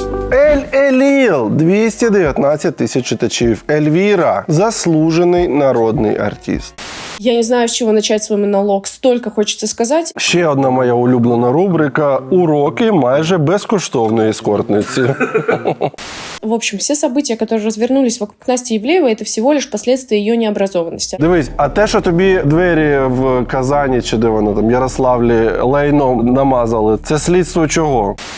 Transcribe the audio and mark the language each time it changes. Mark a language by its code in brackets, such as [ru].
[uk] Ель-Еліл, 219 тисяч читачів. Ельвіра, заслужений народний артист. [ru] Я не знаю, с чего начать свой монолог. Столько хочется сказать. [uk] Ще одна моя улюблена рубрика «Уроки майже безкоштовної ескортниці». [ru] В общем, все события, которые развернулись вокруг Насти Ивлеевой, это всего лишь последствия ее необразованности. [uk] Дивись, а те, що тобі двері в Казані, чи де воно там, Ярославлі, лайном намазали, це слідство чого?